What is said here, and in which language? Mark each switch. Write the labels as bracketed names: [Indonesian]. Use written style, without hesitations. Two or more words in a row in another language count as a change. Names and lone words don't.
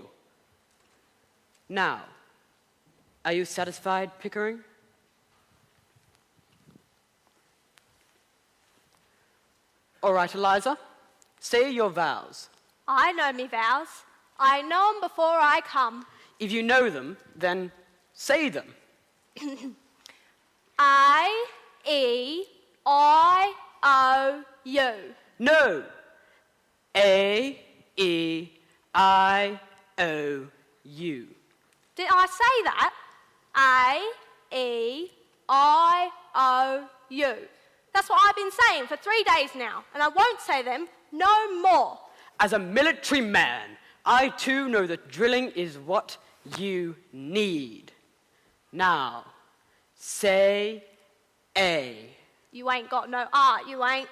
[English] Now, are you satisfied, Pickering? All right, Eliza, say your vows. I know me vows. I know 'em before I come. If you know them, then say them. A-E-I-O-U. No. A-E-I-O-U. Did I say that? A-E-I-O-U. That's what I've been saying for 3 days now, and I won't say them no more. As a military man, I too know that drilling is what you need. Now, say A. You ain't got no art, you ain't.